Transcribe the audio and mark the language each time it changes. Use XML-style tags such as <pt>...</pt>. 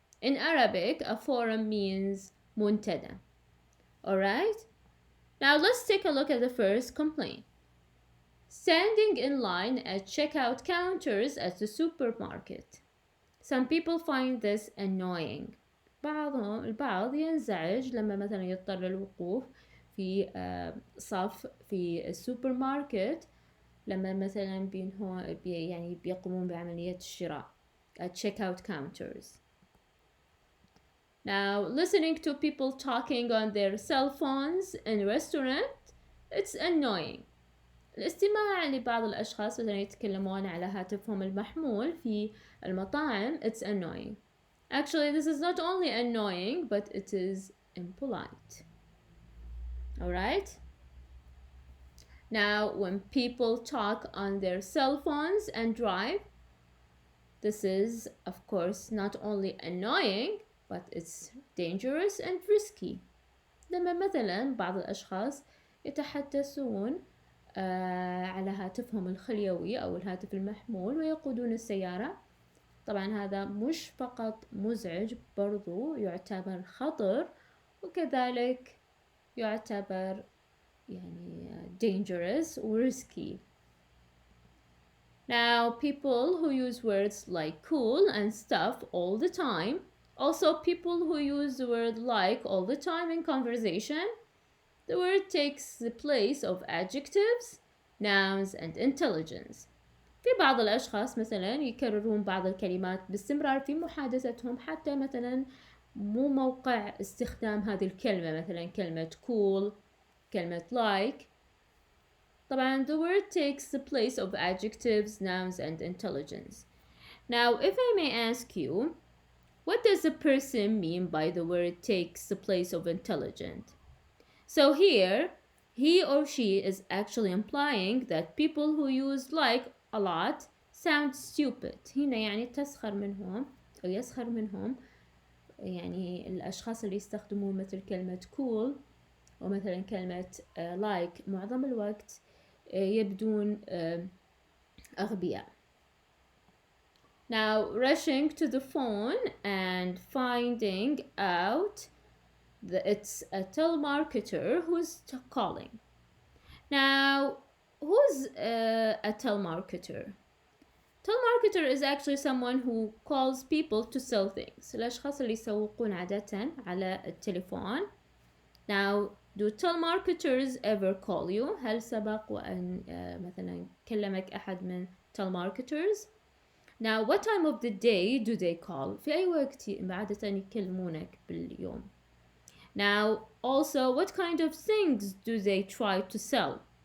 <en>In Arabic, a forum means منتدى. Alright? Now let's take a look at the first complaint. Standing in line at checkout counters at the supermarket. Some people find this annoying.</en> <ar>البعض ينزعج لما مثلا يضطر للوقوف في صف في السوبر ماركت لما مثلا يعني بيقومون بعملية الشراء</ar> <en>at checkout counters. Now, listening to people talking on their cell phones in a restaurant, it's annoying.</en> <ar>الاستماع لبعض الأشخاص مثلا يتكلمون على هاتفهم المحمول في المطاعم,</ar> <en>it's annoying. Actually, this is not only annoying, but it is impolite. Alright? Now, when people talk on their cell phones and drive, this is, of course, not only annoying, but it's dangerous and risky.</en> <ar>لما مثلا بعض الأشخاص يتحدثون على هاتفهم الخليوي أو الهاتف المحمول ويقودون السيارة. طبعا هذا مش فقط مزعج، برضو يعتبر خطر وكذلك يعتبر يعني</ar> <en>dangerous or risky. Now, people who use words like cool and stuff all the time, also people who use the word like all the time in conversation, the word takes the place of adjectives, nouns and intelligence.</en> <ar>في بعض الأشخاص مثلا يكررون بعض الكلمات باستمرار في محادثتهم حتى مثلا مو موقع استخدام هذه الكلمة، مثلا كلمة cool، كلمة like. طبعا</ar> <en>the word takes the place of adjectives, nouns and intelligence. Now, if I may ask you, what does a person mean by the word takes the place of intelligent? So here, he or she is actually implying that people who use like a lot sound stupid.</en> <ar>هنا يعني تسخر منهم أو يسخر منهم يعني الأشخاص اللي يستخدمون مثل كلمة cool ومثلا كلمة like معظم الوقت يبدون أغبياء.</ar> <en>Now, rushing to the phone and finding out that it's a telemarketer who's calling. Now, who's a telemarketer? Telemarketer is actually someone who calls people to sell things.</en> <ar>الأشخاص اللي يسوقون عادة على التليفون.</ar> <en>Now, do telemarketers ever call you?</en> <ar>هل سبق وأن مثلا كلمك أحد من telemarketers?</ar> <en>Now, what time of the day do they call?</en> <ar>في أي وقت عادة يكلمونك باليوم?</ar> <en>Now, also, what kind of things do they try to sell?</en>